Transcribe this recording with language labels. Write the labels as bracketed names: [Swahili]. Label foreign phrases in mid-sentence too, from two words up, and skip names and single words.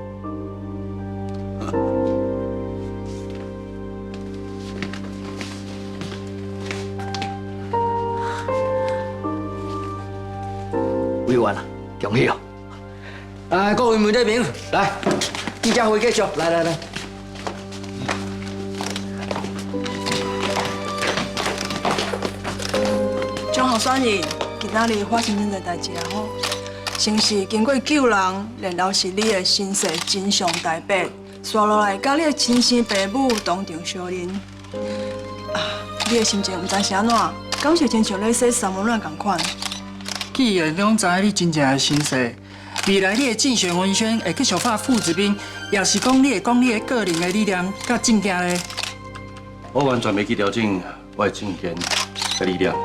[Min Nan Chinese] 委員啊，恭喜哦！啊，各位媒體朋友，來，記者會繼續，來。張候選人，今仔日發生真濟代志啊吼，先是經過救人，然後是你的身世真相大白，刷落來甲你的親生爸母當場相認。啊，你的心情唔知是安怎，敢是親像咧洗三溫暖共款？既然攏知影你真正的身世，未來你的競選文宣會繼續拍父子兵，也是講你會講你的個人的理念甲政見咧。我完全袂去調整我的政見甲理念。